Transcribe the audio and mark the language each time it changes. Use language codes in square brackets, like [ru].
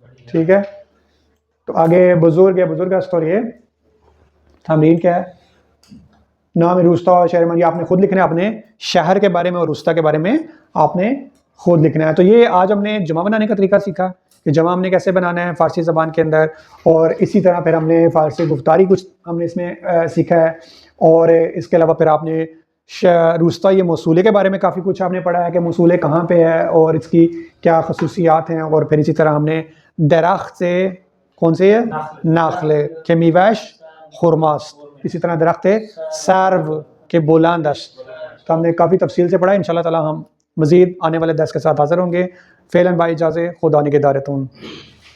[ur] ٹھیک ہے، تو آگے بزرگ است. اور یہ تمرین کیا ہے؟ نام روستا اور شہر میں آپ نے خود لکھنا ہے، اپنے شہر کے بارے میں اور روستا کے بارے میں آپ نے خود لکھنا ہے. تو یہ آج ہم نے جمع بنانے کا طریقہ سیکھا کہ جمع ہم نے کیسے بنانا ہے فارسی زبان کے اندر، اور اسی طرح پھر ہم نے فارسی گفتاری کچھ ہم نے اس میں سیکھا ہے. اور اس کے علاوہ پھر آپ نے روستا یہ موصولے کے بارے میں کافی کچھ آپ نے پڑھا ہے کہ موصولے کہاں پہ ہے اور اس کی کیا خصوصیات ہیں. اور پھر اسی طرح ہم نے درخت سے، کون سے ہے؟ [fa] نخل کے میوهش خرماست. [ur] اسی طرح [fa] درخت سرو کے بلند است. [ur] تو ہم نے کافی تفصیل سے پڑھا. انشاءاللہ تعالی ہم مزید آنے والے درس کے ساتھ حاضر ہوں گے. [fa] فعلاً با اجازت خدا نگہدارتون.